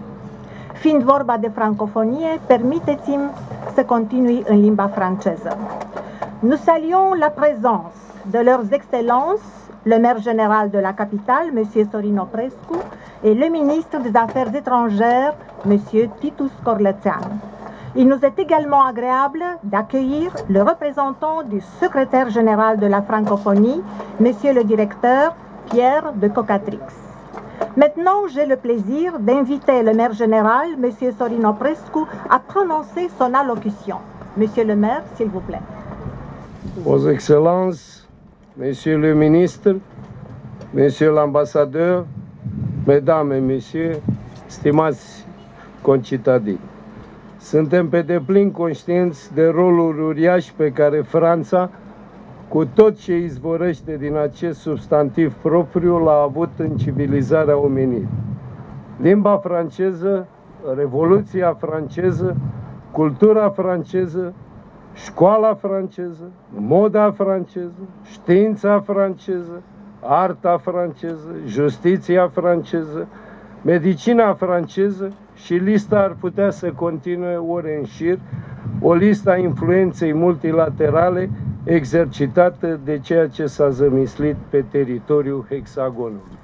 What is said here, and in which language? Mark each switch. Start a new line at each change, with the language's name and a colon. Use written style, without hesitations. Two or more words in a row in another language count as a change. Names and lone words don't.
Romanian: Fiind vorba de francofonie, permiteți-mi să continui în limba franceză.
French: Nous saluons la présence de leurs excellences, le maire général de la capitale, M. Sorin Oprescu, et le ministre des Affaires étrangères, M. Titus Corlețean. Il nous est également agréable d'accueillir le représentant du secrétaire général de la francophonie, M. le directeur Pierre de Cocatrix. Maintenant, j'ai le plaisir d'inviter le maire général, M. Sorin Oprescu, à prononcer son allocution. Monsieur le maire, s'il vous plaît. Vos Excellences, Monsieur le ministre, Monsieur l'ambassadeur, Mesdames et Messieurs,
Romanian: stimați concitadini, suntem pe deplin conștienți de rolul uriaș pe care Franța, cu tot ce izvorăște din acest substantiv propriu, l-a avut în civilizarea omenirii. Limba franceză, Revoluția franceză, cultura franceză, școala franceză, moda franceză, știința franceză, arta franceză, justiția franceză, medicina franceză și lista ar putea să continue ore în șir, o listă a influenței multilaterale exercitată de ceea ce s-a zămislit pe teritoriul hexagonului.